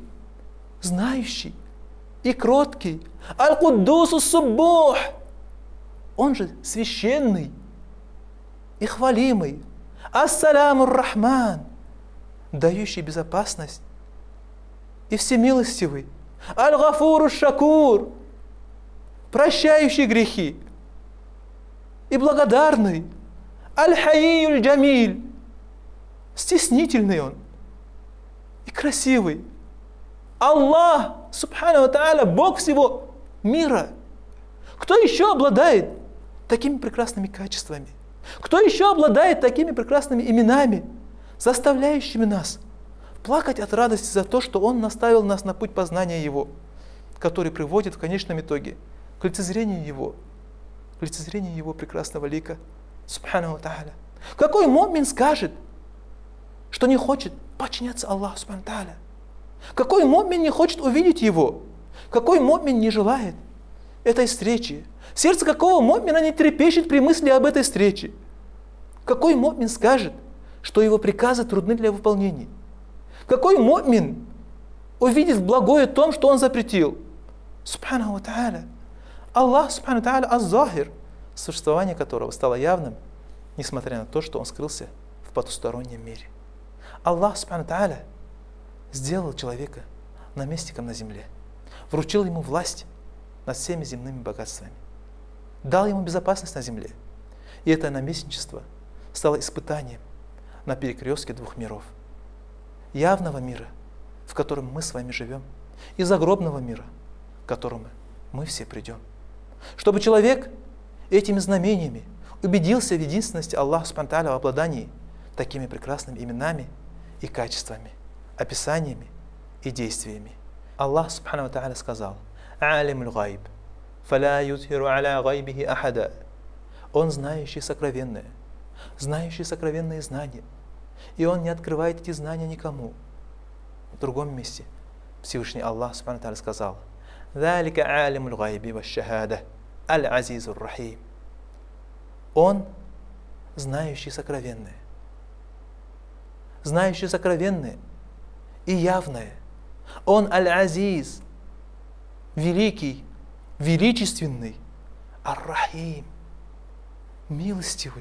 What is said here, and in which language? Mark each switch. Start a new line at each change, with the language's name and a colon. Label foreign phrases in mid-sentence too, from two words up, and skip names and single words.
Russian: знающий и кроткий, Аль-Куддусус Суббух, он же священный и хвалимый, Ас-Салямур Рахман, дающий безопасность и всемилостивый, Аль-Гафуруш Шакур, прощающий грехи и благодарный, Аль-Хайюль Джамиль, стеснительный он и красивый.
Arabic: الله، سبحانه وتعالى,
Russian: Бог всего мира. Кто еще обладает такими прекрасными качествами? Кто еще обладает такими прекрасными именами, заставляющими нас плакать от радости за то, что Он наставил нас на путь познания Его, который приводит в конечном итоге к лицезрению Его прекрасного лика,
Arabic: سبحانه وتعالى.
Russian: Какой мумин скажет, что не хочет подчиняться Аллаху,
Arabic: سبحانه وتعالى?
Russian: Какой мумин не хочет увидеть Его? Какой мумин не желает этой встречи? Сердце какого мумина не трепещет при мысли об этой встрече? Какой мумин скажет, что его приказы трудны для выполнения? Какой мумин увидит благое в том, что он запретил?
Arabic: سبحانه وتعالى. الله، سبحانه وتعالى,
Russian: Аз-Захир, существование которого стало явным, несмотря на то, что он скрылся в потустороннем мире.
Arabic: الله، سبحانه وتعالى,
Russian: сделал человека наместником на земле, вручил ему власть над всеми земными богатствами, дал ему безопасность на земле. И это наместничество стало испытанием на перекрестке двух миров. Явного мира, в котором мы с вами живем, и загробного мира, к которому мы все придем. Чтобы человек этими знамениями убедился в единственности Аллаха
Arabic: سبحانه وتعالى,
Russian: в обладании такими прекрасными именами и качествами, описаниями и действиями. Аллах
Arabic: سبحانه وتعالى
Russian: сказал:
Arabic: «عالم الغيب فلا يظهر على غيبه أحدا».
Russian: Он знающий сокровенное, знающий сокровенные знания, и Он не открывает эти знания никому. В другом месте Всевышний Аллах
Arabic: سبحانه وتعالى
Russian: сказал:
Arabic: «ذلك عالم الغيب والشهادة العزيز الرحيم».
Russian: Он знающий сокровенное и явное. Он аль-азиз, великий, величественный, ар-рахим, милостивый.